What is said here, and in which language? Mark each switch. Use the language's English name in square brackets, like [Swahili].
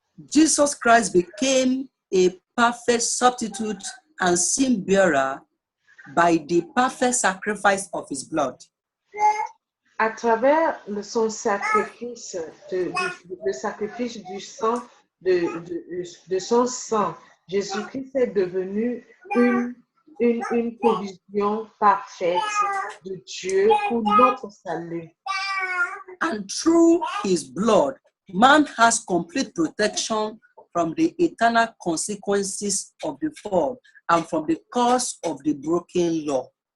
[English] Jesus Christ became a perfect substitute and sin bearer by the perfect sacrifice of his blood. [French] À travers son sacrifice, le sacrifice du sang, de son sang, Jésus-Christ est devenu une provision parfaite de Dieu pour notre salut. [English] And through his blood, man has complete protection from the eternal consequences of the fall and from the curse of the broken law.